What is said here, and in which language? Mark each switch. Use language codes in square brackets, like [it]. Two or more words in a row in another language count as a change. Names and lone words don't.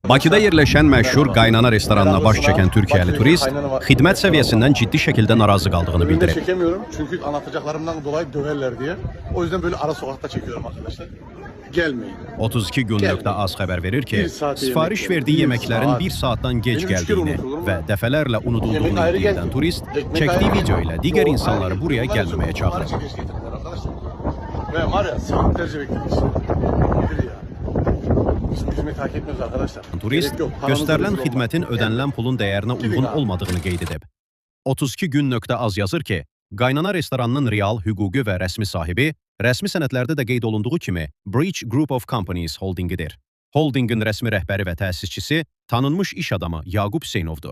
[az] Bakıda yerləşən məşhur qaynana restoranına baş çəkən Türkiyəli turist xidmət səviyyəsindən ciddi şəkildə narazı qaldığını [tr] Önümde [az] bildirib. [tr] çekemiyorum çünkü anlatacaklarımdan dolayı döverler diye. O yüzden böyle ara sokakta çekiyorum arkadaşlar. Gelmeyin. [az] 32 gün.az xəbər verir ki, [tr] Bir saat [az] sifariş yemək, verdiyi [tr] bir [az] yeməklərin [tr] saat. [az] bir saatdan gec [tr] Benim üç kere [az] gəldiyini [tr] unutulur mu? [az] və dəfələrlə unudulduğunu [tr] Yemek ayrı [az] iddia edən [tr] geldi. [az] turist [tr] Ekmek [az] çəkdiyi [tr] ayrı [az] video [tr] geldi. [az] ilə digər [tr] Yok, [az] insanları [tr] ayrı [az] buraya [tr] geldi. [az] gəlməməyə çağırır. [tr] Onları geç getirdiler arkadaşlar. Ve var ya saatlerce bekledik. Nedir ya? Biz bu hizmeti hak etmiyoruz arkadaşlar. [az] Turist [tr] Gerek yok, paramızla [az] göstərilən [tr] rezil [az] xidmətin [tr] olmak. [az] ödənilən pulun dəyərinə uyğun [tr] abi. [az] olmadığını qeyd edib. 32 gün.az yazır ki, qaynana restoranının real, hüquqi və rəsmi sahibi rəsmi sənədlərdə də qeyd olunduğu kimi Bridge Group of Companies holdingidir. Holdingin rəsmi rəhbəri və təsisçisi tanınmış iş adamı Yaqub Hüseynovdur.